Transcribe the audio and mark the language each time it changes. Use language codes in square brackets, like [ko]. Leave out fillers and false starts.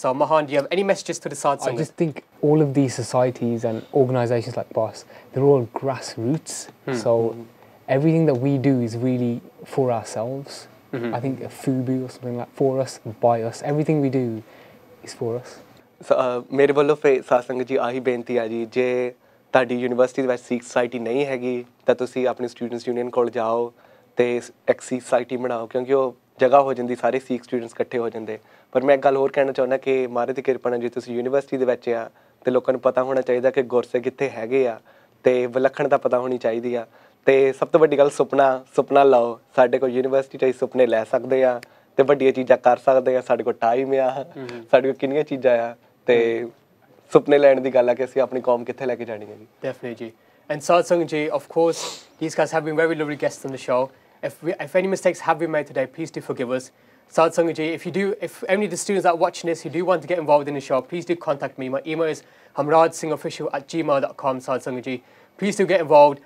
[en] So Mahan, do you have any messages to the Sad Sangaji? I just think all of these societies and organisations like BOSS, they're all grassroots. So everything that we do is really for ourselves. I think a FUBU or something like for us, by us. Everything we do is for us. [pa] So, ਮੇਰੇ ਵੱਲੋਂ ਫੇ ਸਾਧ ਸੰਗਤ ਜੀ ਆਹੀ ਬੇਨਤੀ ਆ ਜੀ, ਜੇ ਤੁਹਾਡੀ ਯੂਨੀਵਰਸਿਟੀ ਦੇ ਵਿੱਚ ਸਿੱਖ ਸੁਸਾਇਟੀ ਨਹੀਂ ਹੈਗੀ ਤਾਂ ਤੁਸੀਂ ਆਪਣੀ ਸਟੂਡੈਂਟਸ ਯੂਨੀਅਨ ਕੋਲ ਜਾਓ ਤੇ ਇੱਕ ਸਿੱਖ ਸੁਸਾਇਟੀ ਬਣਾਓ, ਕਿਉਂਕਿ ਉਹ ਜਗ੍ਹਾ ਹੋ ਜਾਂਦੀ, ਸਾਰੇ ਸਿੱਖ ਸਟੂਡੈਂਟਸ ਇਕੱਠੇ ਹੋ ਜਾਂਦੇ। ਪਰ ਮੈਂ ਇੱਕ ਗੱਲ ਹੋਰ ਕਹਿਣਾ ਚਾਹੁੰਦਾ ਕਿ ਮਹਾਰਾਜ ਦੀ ਕਿਰਪਾ ਨਾਲ ਜੇ ਤੁਸੀਂ ਯੂਨੀਵਰਸਿਟੀ ਦੇ ਵਿੱਚ ਆ ਤੇ ਲੋਕਾਂ ਨੂੰ ਪਤਾ ਹੋਣਾ ਚਾਹੀਦਾ ਕਿ ਗੁਰਸਿੱਖ ਕਿੱਥੇ ਹੈਗੇ ਆ ਤੇ ਵਿਲੱਖਣਤਾ ਪਤਾ ਹੋਣੀ ਚਾਹੀਦੀ ਆ। ਤੇ ਸਭ ਤੋਂ ਵੱਡੀ ਗੱਲ ਸੁਪਨਾ ਲਾਓ। ਸਾਡੇ ਕੋਲ ਯੂਨੀਵਰਸਿਟੀ 'ਚ ਅਸੀਂ ਸੁਪਨੇ ਲੈ ਸਕਦੇ ਆ ਤੇ ਵੱਡੀਆਂ ਚੀਜ਼ਾਂ ਕਰ ਸਕਦੇ ਆ। ਸਾਡੇ ਕੋਲ ਟਾਈਮ ਆ, ਸਾਡੇ ਕੋਲ ਕਿੰਨੀਆਂ ਚੀਜ਼ਾਂ ਆ ਤੇ ਸੁਪਨੇ ਲੈਣ ਦੀ ਗੱਲ ਆ ਕਿ ਅਸੀਂ ਆਪਣੀ ਕੌਮ ਕਿੱਥੇ ਲੈ ਕੇ ਜਾਣੀ ਹੈ ਜੀ। [en] Definitely [pa] ਜੀ। [en] And Sad Sangaji, of course, these guys have been very lovely guests on the show. If any mistakes have been made today, please do forgive us. Sad Sangat ji, if any of the students that are watching this who do want to get involved in the show, please do contact me. My email is hamrajsinghofficial@gmail.com. Sad Sangat ji, please do get involved.